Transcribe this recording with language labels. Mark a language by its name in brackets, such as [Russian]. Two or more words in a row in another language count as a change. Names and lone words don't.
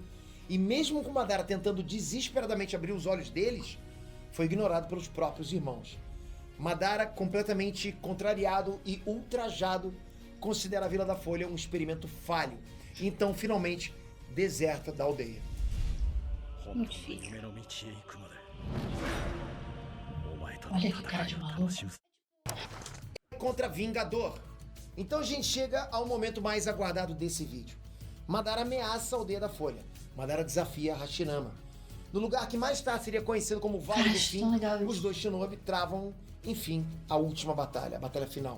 [Portuguese] E mesmo com Madara tentando desesperadamente abrir os olhos deles, foi ignorado pelos próprios irmãos. Madara, completamente contrariado e ultrajado, considera a Vila da Folha um experimento falho. Então, finalmente, deserta da aldeia. [Japanese] 本当の夢の道へ行くまでお前との [Portuguese] Olha que cara [Japanese] 戦 [Portuguese] de [Japanese] いを [Portuguese] maluco. [Japanese] 楽しむ [Portuguese] Contra Vingador. Então a gente chega ao momento mais aguardado desse vídeo. Madara ameaça a aldeia da Folha. Madara desafia Hashirama. No lugar que mais tarde seria conhecido como Vale do Acho Fim, tão legal isso. os dois Shinobi travam, enfim, a última batalha, a batalha final.